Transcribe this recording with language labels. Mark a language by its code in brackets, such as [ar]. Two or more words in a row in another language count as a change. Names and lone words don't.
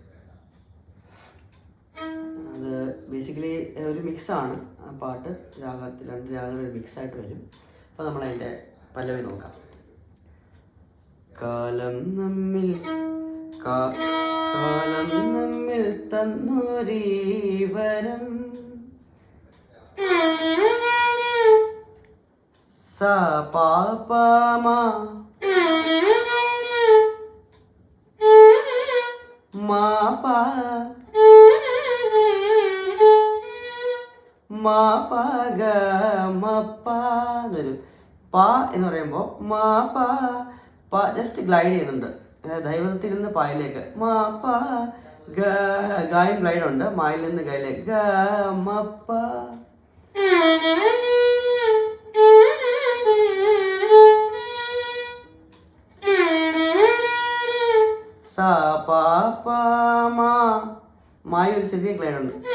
[ml] അത് ബേസിക്കലി ഒരു മിക്സാണ്. ആ പാട്ട് രാഗത്തിൽ 2 രാഗങ്ങൾ മിക്സായിട്ട് വരും. അപ്പോൾ നമ്മളതിൻ്റെ പല്ലവി നോക്കാം. കാലം നമ്മിൽ തന്നൊരീവരം sa pa pa ma ma pa ga ma pa എന്നൊരു പാ എന്ന് പറയുമ്പോൾ മാ പാ പാ [en] just glide [ml] ചെയ്യുന്നുണ്ട്. ദൈവത്തിൽ നിന്ന് പായിലേക്ക് മാ പാ ഗായും ഗ്ലൈഡ് ഉണ്ട്. മായിൽ നിന്ന് ഗയിലേക്ക് ഗ മ പ സാ പാ പാ മാ മായി ഒരു ചെറിയ ഗ്ലൈഡ് ഉണ്ട്.